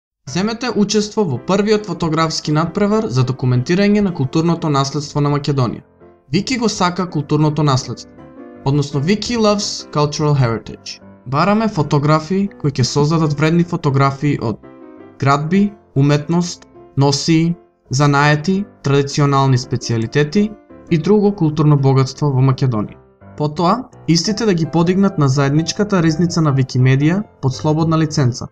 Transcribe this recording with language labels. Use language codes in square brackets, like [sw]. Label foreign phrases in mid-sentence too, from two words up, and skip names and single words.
[mk] Земете учество во првиот фотографски надпревар за документирање на културното наследство на Македонија. Вики го сака културното наследство, односно Вики [en] loves cultural heritage. [mk] Бараме фотографи кои ќе создадат вредни фотографии од градби, уметност, носии, занаети, традиционални специјалитети и друго културно богатство во Македонија. Потоа, истите да ги подигнат на заедничката ризница на Викимедија под слободна лиценца.